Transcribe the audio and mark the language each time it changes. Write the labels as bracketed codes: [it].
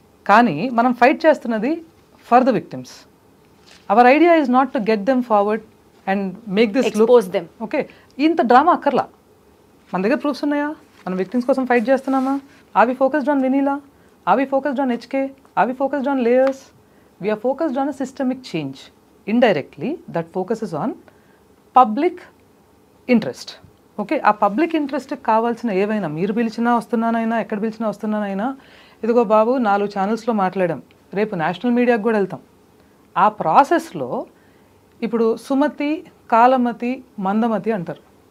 [te] కానీ మనం ఫైట్ చేస్తున్నది [en] For the victims. Our idea is not to get them forward and make this expose them. [te] Okay, ఇంత drama అక్కర్లా. మన దగ్గర ప్రూఫ్స్ ఉన్నాయా? మనం విక్టిమ్స్ కోసం ఫైట్ చేస్తున్నామా? [en] Are we focused on Vineela? Are we focused on HK? Are we focused on layers? We are focused on a systemic change. Indirectly, that focuses on public interest. [te] Okay, ఆ public ఇంట్రెస్ట్కి కావాల్సిన ఏవైనా మీరు పిలిచినా వస్తున్నానైనా, ఎక్కడ పిలిచినా వస్తున్నానైనా, ఇదిగో బాబు 4 ఛానల్స్లో మాట్లాడాం, రేపు నేషనల్ మీడియాకి కూడా వెళ్తాం. ఆ ప్రాసెస్లో ఇప్పుడు సుమతి, కాలమతి, మందమతి అంటారు.